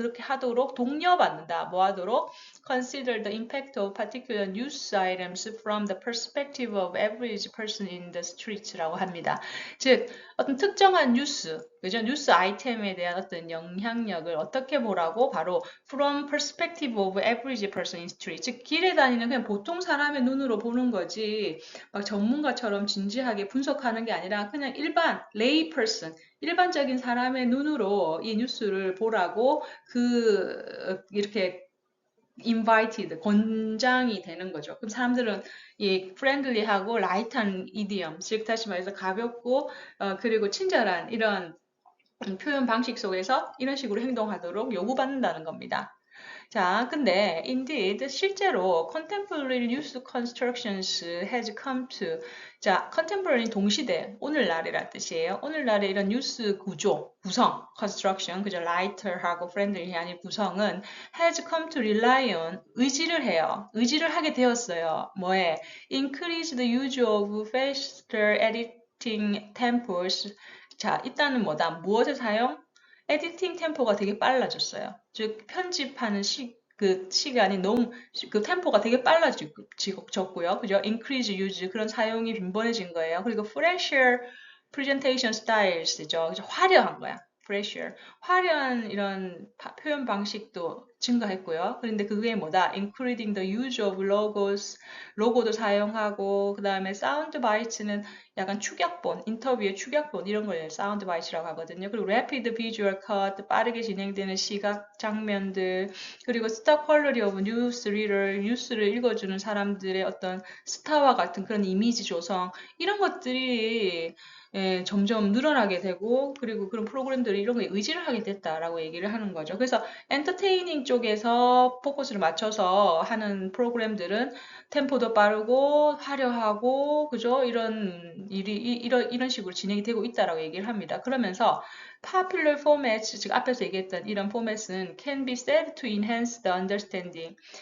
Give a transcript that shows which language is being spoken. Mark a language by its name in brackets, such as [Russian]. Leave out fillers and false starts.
[Korean] 그렇게 하도록 독려받는다. 뭐 하도록? [English] Consider the impact of particular news items from the perspective of average person in the streets [Korean] 라고 합니다. 즉 어떤 특정한 뉴스, 그죠? 뉴스 아이템에 대한 어떤 영향력을 어떻게 보라고? 바로 [English] from perspective of average person in street. [Korean] 즉 길에 다니는 그냥 보통 사람의 눈으로 보는 거지 막 전문가처럼 진지하게 분석하는 게 아니라 그냥 일반 lay person, 일반적인 사람의 눈으로 이 뉴스를 보라고 이렇게 invited, 권장이 되는 거죠. 그럼 사람들은 이 friendly하고 light한 idiom, 즉 다시 말해서 가볍고 그리고 친절한 이런 표현 방식 속에서 이런 식으로 행동하도록 요구받는다는 겁니다. 자, 근데 indeed 실제로 [English] contemporary news constructions has come to [Korean] 자, contemporary 동시대 오늘날이란 뜻이에요. 오늘날의 이런 뉴스 구조, 구성, construction, 그죠? lighter하고 friendly 아닌 구성은 [English] has come to rely on [Korean] 의지를 해요. 의지를 하게 되었어요. 뭐에? [English] increase the use of faster editing tempos. [Korean] 자, 일단은 뭐다? 무엇을 사용? 에디팅 템포가 되게 빨라졌어요. 즉 편집하는 그 시간이 너무 그 템포가 되게 빨라졌고요. 그죠? [English] increase use [Korean] 그런 사용이 빈번해진 거예요. [English] 그리고 fresher presentation styles죠. [Korean] 그죠? 화려한 거야. fresher. 화려한 이런 표현 방식도 증가했고요. 그런데 그게 뭐다? [English] including the use of logos, [Korean] 로고도 사용하고 그 다음에 사운드 바이츠는 약간 축약본, 인터뷰의 축약본 이런 걸 사운드 바이트라고 하거든요. 그리고 [English] rapid visual cut, [Korean] 빠르게 진행되는 시각 장면들, 그리고 스타 퀄러리 오브 뉴스 리더, 뉴스를 읽어주는 사람들의 어떤 스타와 같은 그런 이미지 조성 이런 것들이 점점 늘어나게 되고 그리고 그런 프로그램들이 이런 거에 의지를 하게 됐다라고 얘기를 하는 거죠. 그래서 엔터테이닝 쪽에서 포커스를 맞춰서 하는 프로그램들은 템포도 빠르고 화려하고 그죠? 이런 일이 이런 식으로 진행이 되고 있다라고 얘기를 합니다. 그러면서 [English] popular formats [Korean] 즉 앞에서 얘기했던 이런 포맷은 [English] can be said to enhance the understanding.